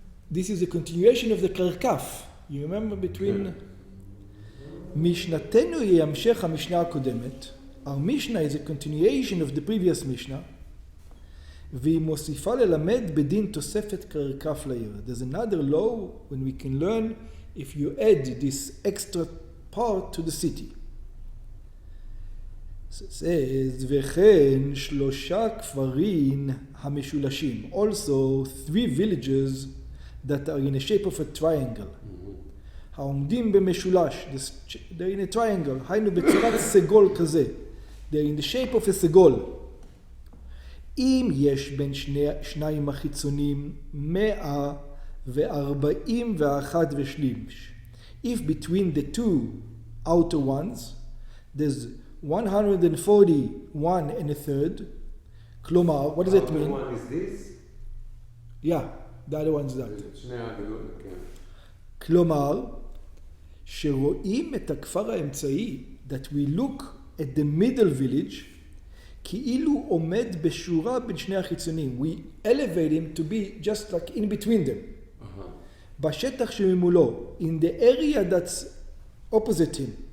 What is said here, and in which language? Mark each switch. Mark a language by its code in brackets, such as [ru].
[en] This is a continuation of the Karkaf. You remember between... [he] משנתנו היא המשך המשנה הקודמת. [en] Our Mishnah is a continuation of the previous Mishnah. [he] והיא מוסיפה ללמד בדין תוספת קרקף לעיר. [en] There's another law when we can learn if you add this extra part to the city. So it says, [he] וכן שלושה כפרים המשולשים. [en] Also 3 villages that are in a shape of a triangle. [he] העומדים במשולש. [en] They're in a triangle. [he] היינו בצורת סגול כזה. [en] They're in the shape of a סגול. [he] אם יש בין שניים החיצונים 141 ושליש. [en] If between the two outer ones there's 141 and a third. כלומר, what does it mean? The one is this? Yeah, the other one is that. [he] שני הגדול, כן. כלומר, שרואים את הכפר האמצעי, [en] that we look at the middle village, [he] כאילו עומד בשורה בין שני החיצונים. [en] We elevate him to be just like in between them. [he] בשטח שממולו, [en] in the area that's opposite him.